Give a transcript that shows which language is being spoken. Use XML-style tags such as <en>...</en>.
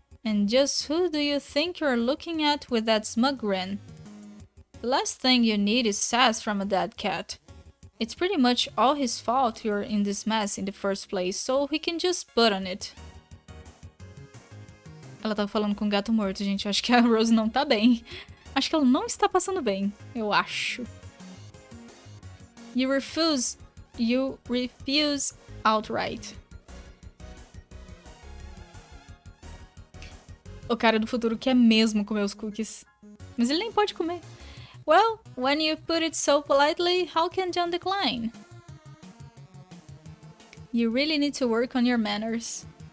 <en>And just who do you think you're looking at with that smug grin? The last thing you need is sass from a dead cat. It's pretty much all his fault you're in this mess in the first place, so he can just put on it.</en> <pt>Ela tava falando com o gato morto, gente. Eu acho que a Rose não tá bem. Acho que ela não está passando bem. Eu acho.</pt> <en>You refuse. You refuse outright.</en> <pt>O cara do futuro quer mesmo comer os cookies. Mas ele nem pode comer.</pt> <en>Well, when you put it so politely, how can John decline? You really need to work on your manners.</en>